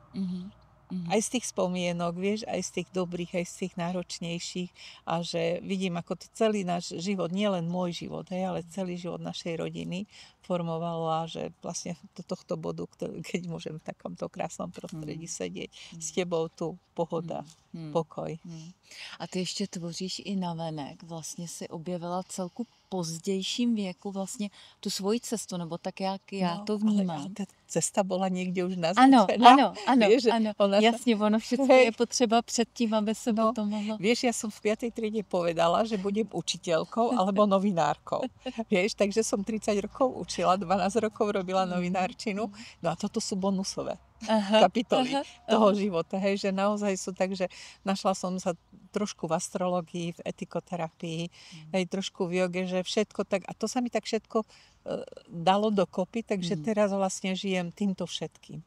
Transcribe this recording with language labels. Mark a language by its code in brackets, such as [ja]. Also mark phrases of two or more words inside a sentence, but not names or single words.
[sk] Aj z tých spomienok, vieš, aj z tých dobrých, aj z tých náročnejších a že vidím, ako to celý náš život, nielen môj život, ale celý život našej rodiny formovalo a že vlastne do tohto bodu, keď môžem v takomto krásnom prostredí sedieť s tebou tu, pohoda, pokoj. [cs] A ty ještě tvoříš i navenek, vlastně si objevila celku pozdějším věku vlastně tu svoji cestu, nebo tak, jak já to vnímám. Ale ta cesta byla někde už naznačená. Ano, [sk] vieš, [cs] jasně, ono všechno je potřeba předtím, aby se potom mohlo... [sk] Vieš, ja som v 5. triede povedala, že budem učiteľkou alebo novinárkou. Vieš, takže som 30 rokov učila, 12 rokov robila novinárčinu, no a toto sú bonusové kapitoly toho života, hej, že naozaj sú tak, že našla som sa trošku v astrologii, v etikoterapii, hej, trošku v joge, že všetko tak, a to sa mi tak všetko dalo dokopy, takže teraz vlastne žijem týmto všetkým.